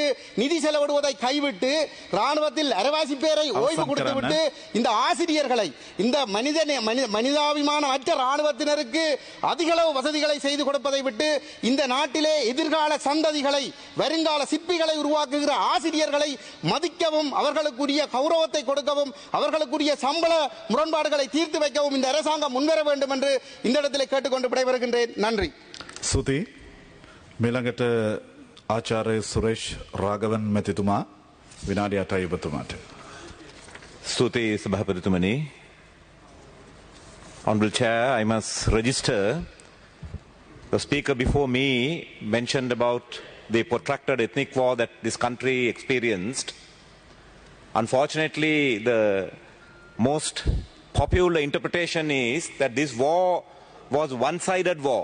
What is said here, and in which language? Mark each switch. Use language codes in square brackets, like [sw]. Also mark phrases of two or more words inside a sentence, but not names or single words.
[ta] நிதி செலவிடுவதை கைவிட்டு ராணுவத்தில் அரவாசி பேரை ஓய்வு கொடுத்துவிட்டு இந்த ஆசிரியர்களை இந்த மனிதாபிமான மற்ற ராணுவத்தினருக்கு அதிக அளவு வசதிகளை செய்து கொடுப்பதை விட்டு இந்த நாட்டிலே எதிர்கால சந்ததிகளை வருங்கால சிற்பிகளை உருவாக்குகிற ஆசிரியர்களை மதிக்கவும் அவர்களுக்குரிய கௌரவத்தை கொடுக்கவும் அவர்களுக்குரிய சம்பள முரண்பாடுகளை தீர்த்து வைக்கவும் இந்த அரசாங்கம் முன்வர வேண்டும் என்று இந்த இடத்தில் கேட்டுக்கொண்டு விடைபெறுகின்றேன். நன்றி. [si] සුති මෙළඟට ආචාර්ය සුරේෂ් රාගවන් මැතිතුමා විනාඩි 8යි ඔබතුමාට. ස්තුතියි සභාපතිතුමනි. [en] Honorable Chair, I must register the speaker before me mentioned about the protracted ethnic war that this country experienced. Unfortunately, the most popular interpretation is that this war was one-sided war.